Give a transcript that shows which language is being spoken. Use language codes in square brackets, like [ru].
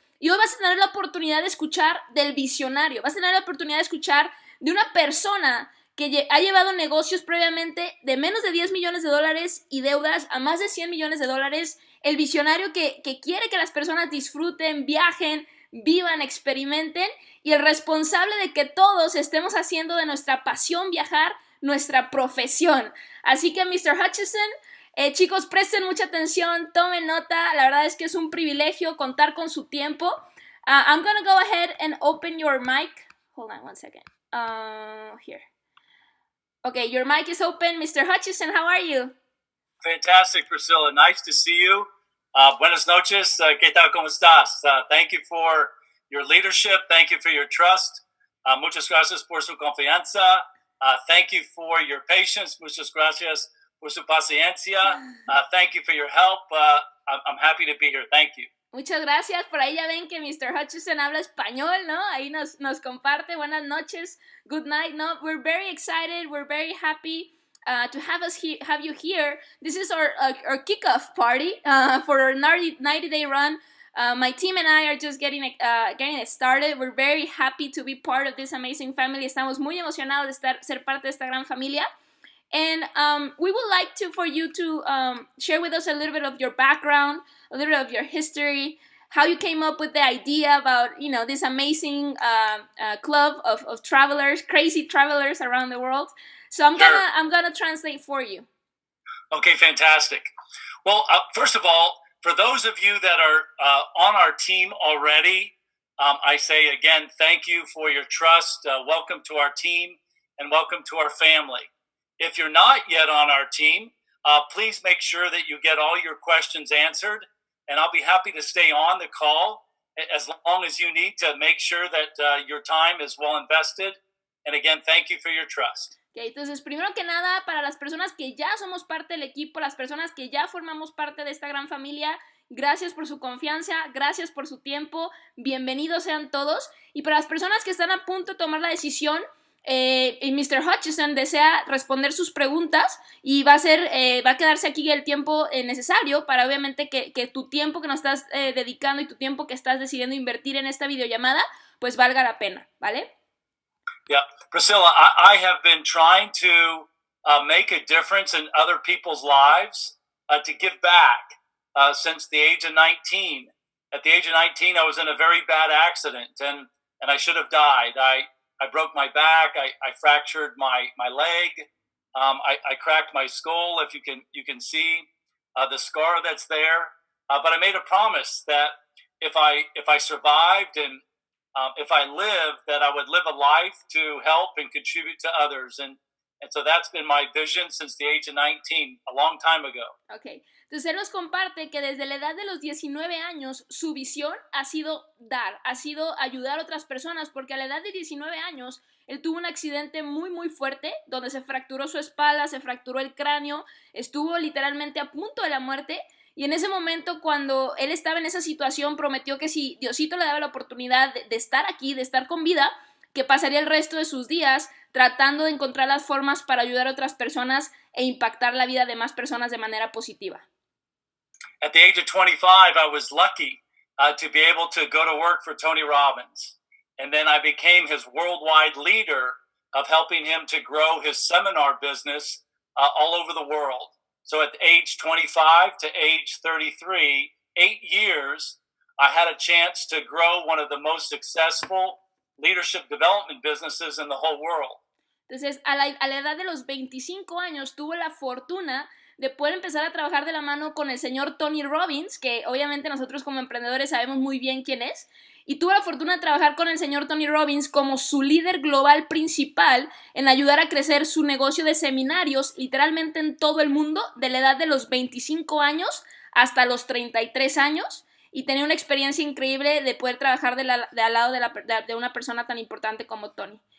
[es] Y hoy vas a tener la oportunidad de escuchar del visionario, vas a tener la oportunidad de escuchar de una persona que ha llevado negocios previamente de menos de 10 millones de dólares y deudas a más de 100 millones de dólares, el visionario que quiere que las personas disfruten, viajen, vivan, experimenten, y el responsable de que todos estemos haciendo de nuestra pasión viajar nuestra profesión. Así que Mr. Hutchison, chicos, presten mucha atención, tomen nota, la verdad es que es un privilegio contar con su tiempo. [en] I'm gonna go ahead and open your mic. Hold on one second. Here. Okay, your mic is open. Mr. Hutchison, how are you? Fantastic, Priscilla. Nice to see you. [es] Buenas noches. ¿Qué tal? ¿Cómo estás? [en] Thank you for your leadership. Thank you for your trust. [es] Muchas gracias por su confianza. [en] Thank you for your patience. [es] Muchas gracias por su paciencia. [en] Thank you for your help. I'm happy to be here. Thank you. [es] Muchas gracias. Por ahí ya ven que Mr. Hutchison habla español, ¿no? Ahí nos comparte. Buenas noches. [en] Good night, [es] ¿no? [en] We're very excited. We're very happy to have you here. This is our kickoff party for our 90-day run. My team and I are just getting it started. We're very happy to be part of this amazing family. [es] Estamos muy emocionados de ser parte de esta gran familia. [en] And we would like for you to share with us a little bit of your background, a little bit of your history, how you came up with the idea about, this amazing club of travelers, crazy travelers around the world. So I'm gonna translate for you. Okay, fantastic. Well, first of all, for those of you that are on our team already, I say again, thank you for your trust. Welcome to our team and welcome to our family. If you're not yet on our team, please make sure that you get all your questions answered, and I'll be happy to stay on the call as long as you need to make sure that your time is well invested. And again, thank you for your trust. [es] Okay, entonces, primero que nada, para las personas que ya somos parte del equipo, las personas que ya formamos parte de esta gran familia, gracias por su confianza, gracias por su tiempo, bienvenidos sean todos. Y para las personas que están a punto de tomar la decisión, Mr. Hutchison desea responder sus preguntas y va a quedarse aquí el tiempo necesario para obviamente que tu tiempo que nos estás dedicando y tu tiempo que estás decidiendo invertir en esta videollamada pues valga la pena, ¿vale? [en] Yeah, Priscilla, I have been trying to make a difference in other people's lives, to give back since the age of 19. At the age of 19, I was in a very bad accident and I should have died. I broke my back. I fractured my leg. I cracked my skull. If you can see the scar that's there. But I made a promise that if I survived and if I lived, that I would live a life to help and contribute to others. And so that's been my vision since the age of 19, a long time ago. Okay. [es] Entonces él nos comparte que desde la edad de los 19 años su visión ha sido dar, ha sido ayudar a otras personas, porque a la edad de 19 años él tuvo un accidente muy muy fuerte donde se fracturó su espalda, se fracturó el cráneo, estuvo literalmente a punto de la muerte. Y en ese momento, cuando él estaba en esa situación, prometió que si Diosito le daba la oportunidad de estar aquí, de estar con vida, que pasaría el resto de sus días tratando de encontrar las formas para ayudar a otras personas e impactar la vida de más personas de manera positiva. [en] At the age of 25, I was lucky to be able to go to work for Tony Robbins. And then I became his worldwide leader of helping him to grow his seminar business all over the world. So at age 25 to age 33, 8 years, I had a chance to grow one of the most successful leadership development businesses in the whole world. [es] Entonces, a la edad de los 25 años, tuvo la fortuna de poder empezar a trabajar de la mano con el señor Tony Robbins, que obviamente nosotros como emprendedores sabemos muy bien quién es, y tuvo la fortuna de trabajar con el señor Tony Robbins como su líder global principal en ayudar a crecer su negocio de seminarios literalmente en todo el mundo, de la edad de los 25 años hasta los 33 años, y tenía una experiencia increíble de poder trabajar al lado de una persona tan importante como Tony.